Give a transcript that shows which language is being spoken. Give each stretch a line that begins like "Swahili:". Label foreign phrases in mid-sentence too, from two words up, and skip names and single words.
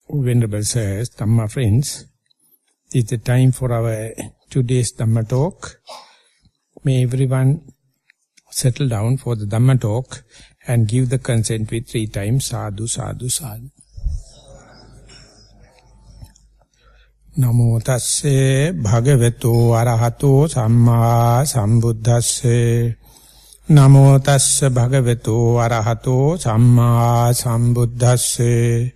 English: Venerable Sirs, Dhamma friends, it's the time for our today's Dhamma talk. May everyone settle down for the Dhamma talk and give the consent with 3 times,
Pali: sadhu, sadhu, sadhu. Namo tasse bhagavato arahato samma sambuddhasse. Namo tasse bhagavato arahato samma sambuddhasse.